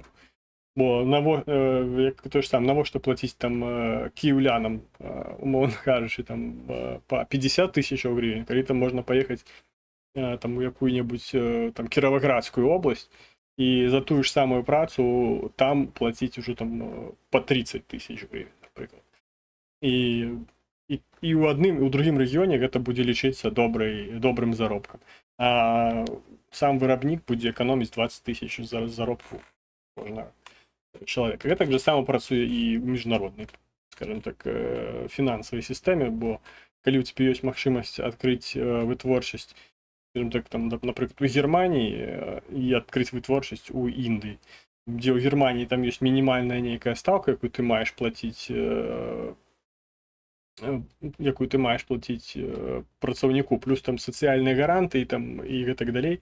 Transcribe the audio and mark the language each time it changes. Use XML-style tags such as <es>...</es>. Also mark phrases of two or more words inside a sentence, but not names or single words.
<uk>Бо як то ж сам, навошта платити там київлянам, умовно кажучи, там по 50 тисяч гривень, коли там можна поїхати там у яку-небудь там Кіровоградську область і за ту ж саму працю там платити вже там по 30 тисяч гривень, наприклад. І у одним, і у другім регіоні</uk> <be>гэта будзе лічыцца добрым заробкам. А сам виробник будзе экономіць 20 тысяч заробку кожнага чалавека. Гэта так же само працуе і ў міжнароднай,</be> <ru>скажем так,</ru> <be>фінансавай сістэме, бо калі у цябе ёсць магчымасць адкрыць вытворчасць,</be> <ru>скажем так,</ru> <be>там, напрыклад, у Германії і адкрыць вытворчасць у Індыі, дзе ў Германії там ёсць мінімальная нейкая стаўка, якую ты маеш плаціць працаўніку, плюс там сацыяльныя гарантыі там і гэтак далей.</be>